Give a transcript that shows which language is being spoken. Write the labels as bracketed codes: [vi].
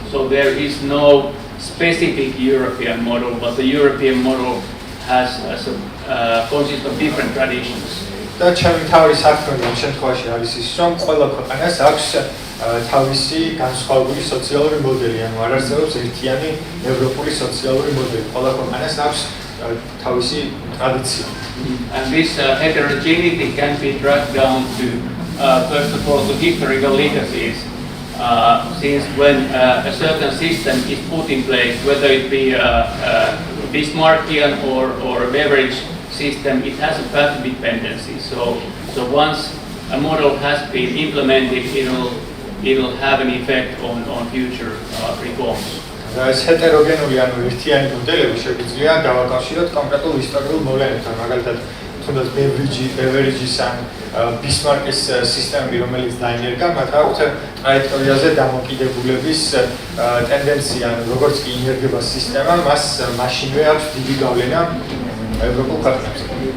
[en] So there is no specific European model, but the European model consists of different traditions. [ka] და ჩემი თავი საქმე ამ შემთხვევაში არის ის, რომ ყველა ქვეყანას აქვს თავისი განსხვავებული სოციალური მოდელი, ანუ არ არსებობს ერთიანი ევროპული სოციალური მოდელი. ყველა ქვეყანას აქვს თავისი ტრადიცია. [en] And this heterogeneity can be tracked down to first of all the historical legacies. Since when a certain system is put in place, whether it be Bismarckian or a beverage system, it has a path dependency. So once a model has been implemented, it'll have an effect on future reforms. [ka] ეს ჰეტეროგენული, ანუ ერთიანი მოდელები შეგვიძლია დავაკავშიროთ კონკრეტულ ისტორიულ მოვლენებთან, მაგალითად, თუნდაც ბევერიჯის ან ბისმარკის სისტემები, რომელიც დაინერგა, მათ აქვთ ტრაექტორიაზე დამოკიდებულების ტენდენცია, ანუ როგორც კი ინერგება სისტემა, მას მაშინვე აქვს დიდი გავლენა ევროპულ ქვეყნებზე.